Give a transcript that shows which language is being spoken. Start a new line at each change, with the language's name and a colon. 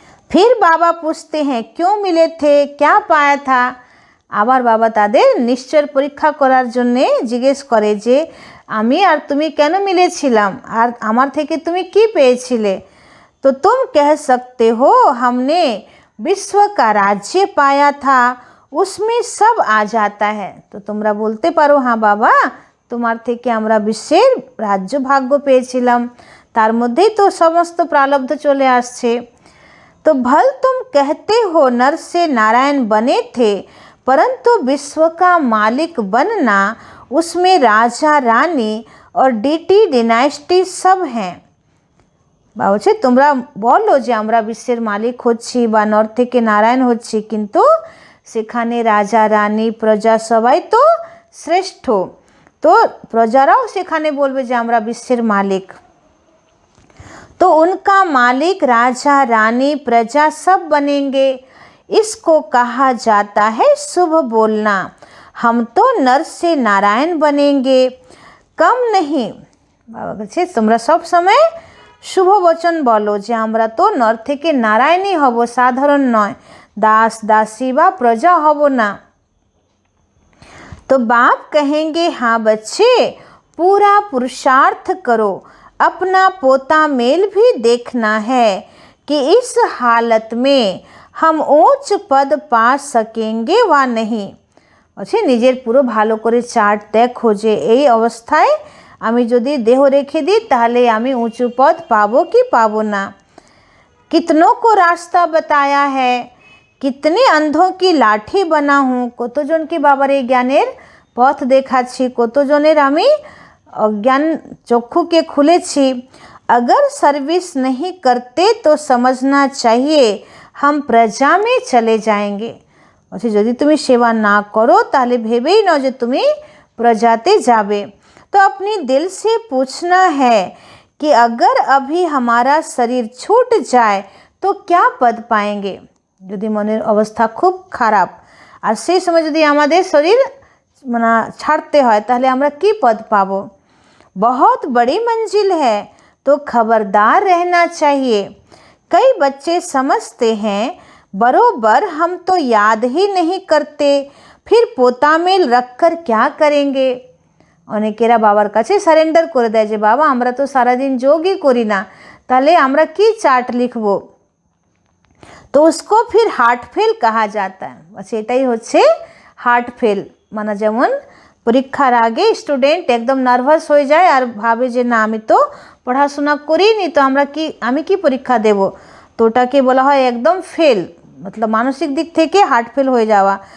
Hindi: फिर बाबा पूछते हैं क्यों मिले थे, क्या पाया था।
Bangla: আবার বাবা তাদের নিশ্চয়ের পরীক্ষা করার জন্যে জিজ্ঞেস করে যে আমি আর তুমি কেন মিলেছিলাম আর আমার থেকে তুমি কি পেয়েছিলে।
Hindi: तो तुम कह सकते हो हमने विश्व का राज्य पाया था, उसमें सब आ जाता है।
Bangla: तो তোমরা বলতে পারো হ্যাঁ বাবা তোমার থেকে আমরা বিশ্বের রাজ্য ভাগ্য পেয়েছিলাম, তার মধ্যেই তো সমস্ত প্রারব্ধ চলে আসছে।
Hindi: तो भल तुम कहते हो नर से नारायण बने थे, परंतु विश्व का मालिक बनना उसमें राजा रानी और डीटी डिनाइस्टी सब हैं।
Bangla: বলছে তোমরা বলো যে আমরা বিশ্বের মালিক হচ্ছি বা নর থেকে নারায়ণ হচ্ছি, কিন্তু সেখানে রাজা রানী প্রজা সবাই তো শ্রেষ্ঠ, তো প্রজারাও সেখানে বলবে যে আমরা বিশ্বের মালিক।
Hindi: तो उनका मालिक राजा रानी प्रजा सब बनेंगे, इसको कहा जाता है शुभ बोलना। हम तो नर से नारायण बनेंगे, कम नहीं।
Bangla: बाबा বলছে তোমরা সব সময় শুভ বচন বলো যে আমরা তো নর থেকে নারায়ণই হব, সাধারণ নয়, দাস দাসী বা প্রজা হব না।
Hindi: तो बाप कहेंगे हाँ बच्चे पूरा पुरुषार्थ करो, अपना पोता मेल भी देखना है कि इस हालत में हम ऊंच पद पा सकेंगे वा नहीं।
Bangla: বলছে নিজের পুরো ভালো করে চার্ট দেখো যে এই অবস্থায় আমি যদি দেহ রেখে দিই তাহলে আমি উঁচু পদ পাবো কি পাবো না।
Hindi: कितनों को रास्ता बताया है, कितने अंधों की लाठी बना हूँ।
Bangla: কতজনকে বাবার এই জ্ঞানের পথ দেখাচ্ছি, কতজনের আমি অজ্ঞান চক্ষুকে খুলেছি।
Hindi: अगर सर्विस नहीं करते तो समझना चाहिए हम प्रजा में चले जाएंगे।
Bangla: বলছে যদি তুমি সেবা না করো তাহলে ভেবেই নাও যে তুমি প্রজাতে যাবে।
Hindi: तो अपनी दिल से पूछना है कि अगर अभी हमारा शरीर छूट जाए तो क्या पद पाएंगे।
Bangla: যদি মনের অবস্থা খুব খারাপ আর সেই সময় যদি আমাদের শরীর মানে ছাড়তে হয় তাহলে আমরা কি পদ পাবো।
Hindi: बहुत बड़ी मंजिल है तो खबरदार रहना चाहिए। कई बच्चे समझते हैं बरोबर हम तो याद ही नहीं करते, फिर पोता मेल रख कर क्या करेंगे।
Bangla: অনেকেরা বাবার কাছে সারেন্ডার করে দেয় যে বাবা আমরা তো সারাদিন যোগই করি না, তাহলে আমরা কি চার্ট লিখব।
Hindi: তো उसको फिर हार्ट फेल कहा जाता है।
Bangla: बस এটাই হচ্ছে হার্ট ফেল, মানে যেমন পরীক্ষার আগে স্টুডেন্ট একদম নার্ভাস হয়ে যায় আর ভাবে যে না আমি তো পড়াশোনা করিনি, তো আমি কি পরীক্ষা দেব, তো ওটাকে বলা হয় একদম ফেল, মতলব মানসিক দিক থেকে হার্ট ফেল হয়ে যাওয়া।